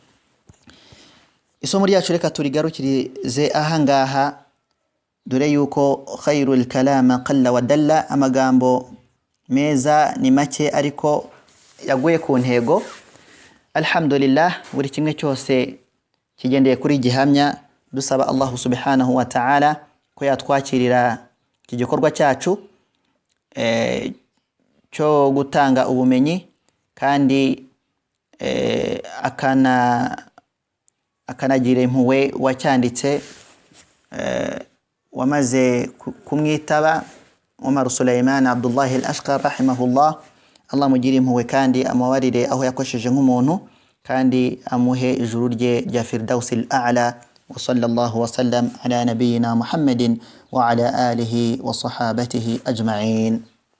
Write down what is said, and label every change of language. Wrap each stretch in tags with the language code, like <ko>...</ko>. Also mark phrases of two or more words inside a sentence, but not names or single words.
<rw>Isomo ryacu reka turigarukirize ahangaha, dore yuko</rw> <ar>خير الكلام قل ودل,</ar> <rw>amagambo meza ni make ariko yaguye ku ntego. Alhamdulillah, buri kimwe cyose kigendeye kuri gihamya. Dusaba Allah</rw> <ar>سبحانه وتعالى</ar> <rw>ko yatwakirira iki gikorwa cyacu cyo gutanga ubumenyi, kandi akanagira impuhwe wacyanditse, wamaze kumwitaba, Umar Sulaiman Abdullah al-Ashqar rahimahullah. Allah mugire impuhwe kandi amawarire aho yakosheje nk'umuntu, kandi amuhe ijuru rye rya Firdausil A'la.</rw> <ar>وصلى الله وسلم على نبينا محمد وعلى آله وصحابته أجمعين.</ar>